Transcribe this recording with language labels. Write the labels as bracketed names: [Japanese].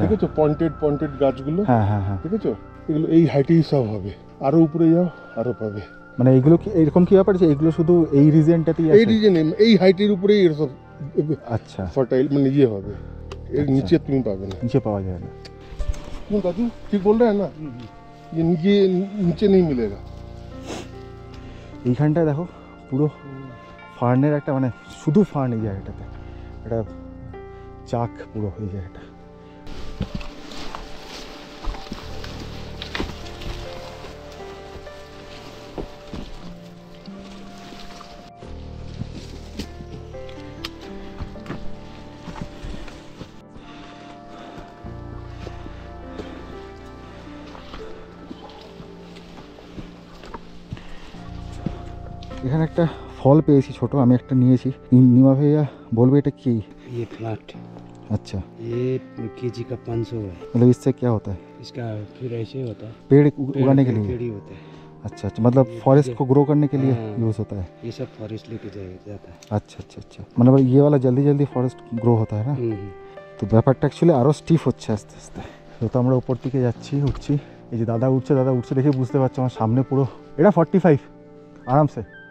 [Bangla] ঠিক আছে, পয়েন্টেড গাছগুলো, হ্যাঁ হ্যাঁ হ্যাঁ, ঠিক আছে, এগুলো এই হাইটেই সব হবে, আরো উপরে যাও আরো পাবে। মানে এইগুলো কি এরকম কি ব্যাপার যে এগুলো শুধু এই রিজনটাতেই এই আছে? রিজনে এই হাইটের উপরেই এর সব আচ্ছা, ফার্টাইল মানে ইয়ে হবে, এর নিচে তুমি পাবে না। নিচে পাওয়া যায় না। [Hindi] दादू ठीक बोल रहे हैं ना, ये नीचे नहीं मिलेगा। [Bangla] এইখানটায় দেখো পুরো ফার্নের একটা, মানে শুধু ফার্ন এই জায়গাটাতে, একটা চাক পুরো এই জায়গাটা। এখানে একটা ফল পেয়েছি ছোট, আমি একটা নিয়েছি। নিমা ভাইয়া বলবে এটা কি? [Hindi] ये प्लांट, अच्छा, ये केजी का 500 है। मतलब इससे क्या होता है? इसका फिर ऐसे होता है, पेड़ उगाने के लिए? पेड़ ही होता है। अच्छा अच्छा, मतलब फॉरेस्ट को ग्रो करने के लिए हाँ। यूज होता है। ये सब फॉरेस्ट लेके जाता है। अच्छा अच्छा अच्छा, मतलब ये वाला जल्दी जल्दी फॉरेस्ट ग्रो होता है ना, तो [Bangla] ব্যাপারটা অ্যাকচুয়ালি আরও স্টিফ হচ্ছে আস্তে আস্তে। তো আমরা উপর দিকে যাচ্ছি, উঠছি। এই যে দাদা উঠছে দেখে বুঝতে পারছো আমার সামনে পুরো এটা 45 আরামসে।